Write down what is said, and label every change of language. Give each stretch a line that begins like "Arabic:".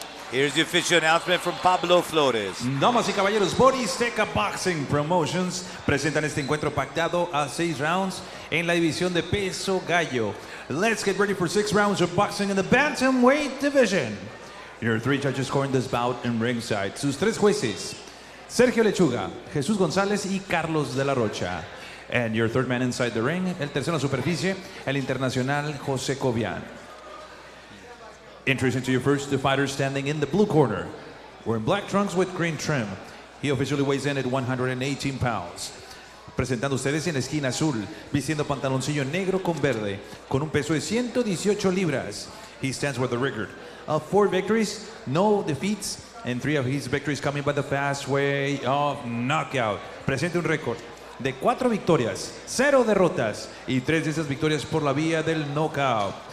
English: Here's the official announcement from Pablo Flores.
Spanish: Damas y caballeros, Azteca Boxing Promotions presentan este encuentro pactado a 6 rounds en la división de peso gallo.
English: Let's get ready for 6 rounds of boxing in the bantamweight division. Your three judges scoring this bout in ringside.
Spanish: Sus tres jueces, Sergio Lechuga, Jesús González y Carlos de la Rocha.
English: And your third man inside the ring,
Spanish: el tercero en superficie, el internacional José Cobian.
English: Introducing to you first the fighter standing in the blue corner. Wearing black trunks with green trim. He officially weighs in at 118 pounds.
Spanish: Presentando ustedes en la esquina azul, vistiendo pantaloncillo negro con verde, con un peso de 118 libras.
English: He stands with a record of 4 victories, no defeats, and 3 of his victories coming by the fast way of knockout.
Spanish: Presenta un récord de 4 victorias, 0 derrotas y 3 de esas victorias por la vía del knockout.